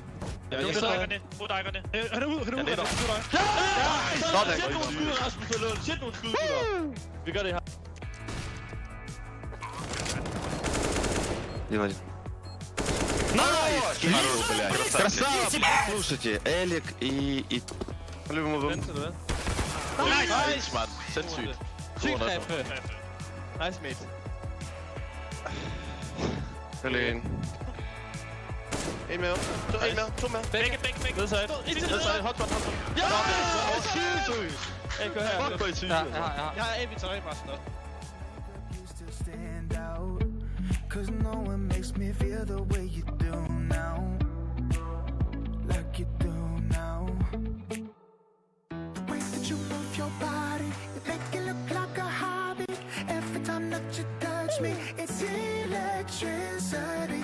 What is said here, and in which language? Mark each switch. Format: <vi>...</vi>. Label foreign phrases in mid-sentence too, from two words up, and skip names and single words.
<da>Ja, jeg dækkerne. Få dækkerne. Han er ude, han er ude. Ja! Sæt nogle skud, Rasmus. Sæt nogle skud, gutter. Vi gør det her.</da> <ru>Дима. Найс! Красава! Слушайте, Элик и...</ru> <da>Løber mod venstre, eller hvad? Nice, mand. Sindssygt. Sygt kræfte.</da> <en>Nice, mate.</en> <da>Følg en. En mere. En mere. 2 mere. Begge. Nedside. Hotspot. Ja! Sygt! Hey, gå her. Fuck, hvor er I sygt. Jeg har Vincere bare sådan noget.</da> <en>Cause no one makes me feel the way you do now. Like you do now. The way that you move your body, you make it look like a hobby. Every time that you touch me, it's electricity.</en>